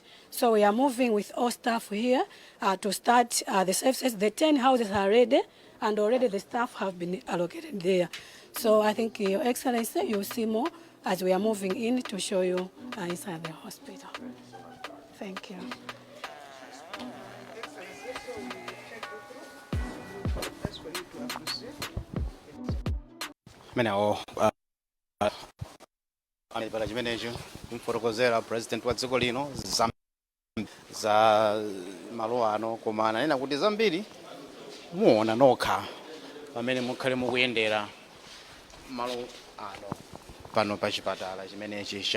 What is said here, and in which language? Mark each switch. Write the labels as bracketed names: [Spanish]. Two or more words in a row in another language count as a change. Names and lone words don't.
[English] So we are moving with all staff here to start the services. The 10 houses are ready, and already the staff have been allocated there. So I think, Your Excellency, you'll see more as we are moving in to show you inside the hospital. Thank you. [Nyanja] Amepata chimenecho kumfotokozera president wa dziko lino za malo ano, koma ananena kuti zambiri muona nokha pamene mukhale mukuyendera malo ano pano pa chipatala chimenechi.